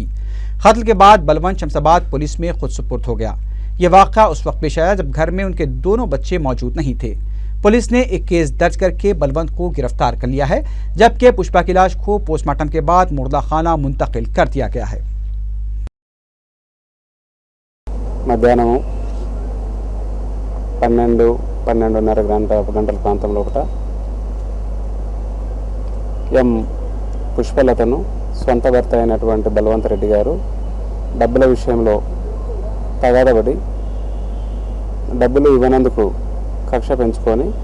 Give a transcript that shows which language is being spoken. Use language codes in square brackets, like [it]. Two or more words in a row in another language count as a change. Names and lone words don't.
[ur] قتل کے بعد بلونت شمس آباد پولیس میں خود سپرد ہو گیا۔ یہ واقعہ اس وقت پیش آیا جب گھر میں ان کے دونوں بچے موجود نہیں تھے۔ پولیس نے ایک کیس درج کر کے بلونت کو گرفتار کر لیا ہے، جبکہ پشپا کی لاش کو پوسٹ مارٹم کے بعد مردہ خانہ منتقل کر دیا گیا ہے۔ [te] మధ్యాహ్నం 12-12:30 గంటల ప్రాంతంలో ఎం పుష్పలతను సొంత భర్త అయినటువంటి బలవంత్ రెడ్డి గారు డబ్బుల విషయంలో తగాదపడి డబ్బులు ఇవ్వనందుకు కక్ష పెంచుకొని